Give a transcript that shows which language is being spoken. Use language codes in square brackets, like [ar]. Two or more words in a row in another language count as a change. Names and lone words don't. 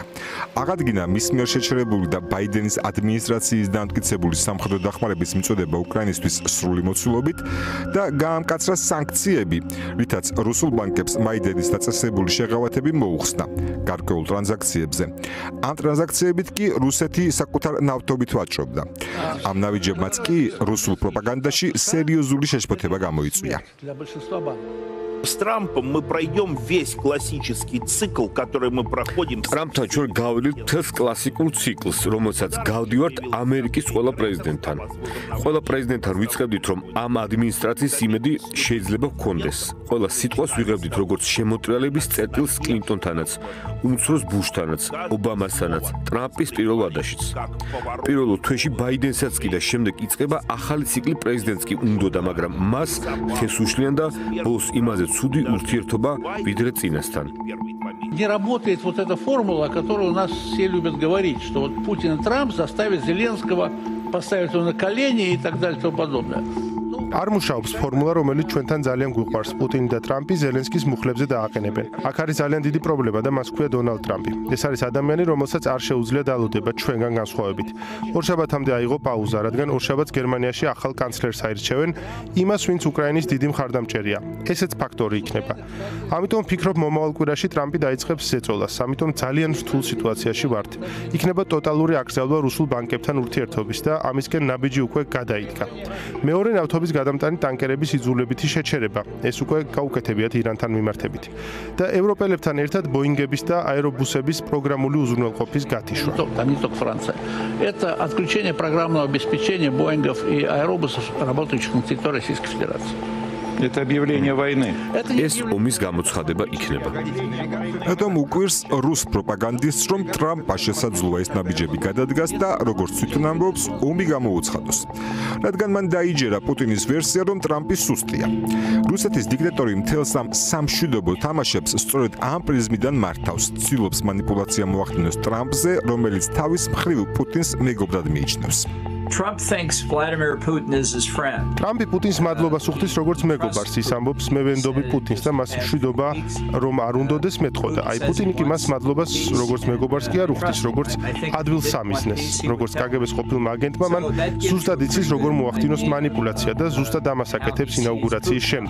[ka] აღადგინა მის მიერ შეჩერებული და ბაიდენის ადმინისტრაციის დამტკიცებული სამხედრო დახმარების მიწოდება უკრაინისთვის სრული მოცულობით და გაამკაცრა სანქციები, რითაც რუსულ ბანკებს ბაიდენის დაწესებული შეღავათები მოუხსნა გარკვეულ ტრანზაქციებზე. ამ ტრანზაქციებით კი რუსეთი საკუთარ ნავთობით ვაჭრობდა. ამ ნავიჯებმაც კი რუსულ პროპაგანდაში სერიოზული შეშფოთება გამოიწვია. [ru] С Трампом мы пройдем весь классический цикл, который мы проходим. [ka] Трампთან ჩვენ გავიდით მთელს კლასიკურ ციკლს, რომელსაც გავდივართ ამერიკის ყველა პრეზიდენტთან. ყველა პრეზიდენტთან ვიწყებდით, რომ ამ ადმინისტრაციის იმედი შეიძლება გქონდეს. ყველა სიტყვას ვიღებდით როგორც შემოტრიალების წერტილს კლინტონთანაც, უმცროს ბუშთანაც, ობამასთანაც, ტრამპის პირველ ვადაშიც. პირველ თვეში ბაიდენსაც კი და შემდეგ იწყება ახალი ციკლი პრეზიდენტს კი უნდოდა, მაგრამ მას თეს უშლიან და ბოლოს იმაზე ცუდი ურთიერთობა ვიდრე წინასთან. [ru] Не работает вот эта формула, о которой у нас все любят говорить, что вот Путин и Трамп заставят Зеленского поставить его на колени и так далее и тому подобное. [ka] არ მუშაობს ფორმულა, რომელიც ჩვენთან ძალიან გვიყვარს. პუტინი და ტრამპი ზელენსკის მუხლებზე დააყენებენ. აქ არის ძალიან დიდი პრობლემა და მას ქვია დონალდ ტრამპი. ეს არის ადამიანი, რომელსაც არ შეუძლია დალოდება ჩვენგან განსხვავებით. ორშაბათამდე აიღო პაუზა, რადგან ორშაბათს გერმანიაში ახალ კანცლერს აირჩევენ, იმას, ვინც უკრაინის დიდი მხარდამჭერია. ესეც ფაქტორი იქნება. ამიტომ ვფიქრობ, მომავალ კვირაში ტრამპი დაიწყებს ზეწოლას. ამიტომ ძალიან რთულ სიტუაციაში ვართ. იქნება ტოტალური აკრძალვა რუსულ ბანკებთან ურთიერთობის და ამისკენ ნაბიჯი უკვე გადაიდგა. მეორე ნავთობის გადამტანი ტანკერების იძულებითი შეჩერება. ეს უკვე გაუკეთებიათ ირანთან მიმართებით. და ევროპელებთან ერთად ბოინგების და აერობუსების პროგრამული უზრუნველყოფის გათიშვა. [ru] Там не только Франция. Это отключение программного обеспечения Боингов и аэробусов, работающих на территории Российской Федерации. Это объявление войны. [ka] ეს ომის გამოცხადება იქნება. რადგან უკვირს რუს პროპაგანდისტს, რომ ტრამპმა შესაძლოა ეს ნაბიჯები გადადგას და როგორც თვითონ ამბობს, ომი გამოუცხადოს. რადგან მან დაიჯერა პუტინის ვერსია, რომ ტრამპი სუსტია. რუსეთის დიქტატორი მთელს ამ სამშვიდობო თამაშებს სწორედ ამ პრიზმიდან მართავს. ცდილობს манипуляცია მოახდინოს ტრამპზე, რომელიც თავის მხრივ პუტინს მეგობრად მიიჩნევს. [en] Trump thinks Vladimir Putin is his friend. [ka] ტრამპი პუტინს მადლობას უხდის როგორც მეგობარს, ის ამბობს მე ვენდობი პუტინს და მას მშვიდობა რომ არ უნდოდეს მეტყოდა. აი პუტინი კი მას მადლობას როგორც მეგობარს კი არ უხდის, როგორც ადვილ სამიზნეს. როგორც კგბ-ს ყოფილმა აგენტმა მან ზუსტად იცის როგორ მოახდინოს манипуляცია და ზუსტად ამას აკეთებს ინაუგურაციის შემდეგ.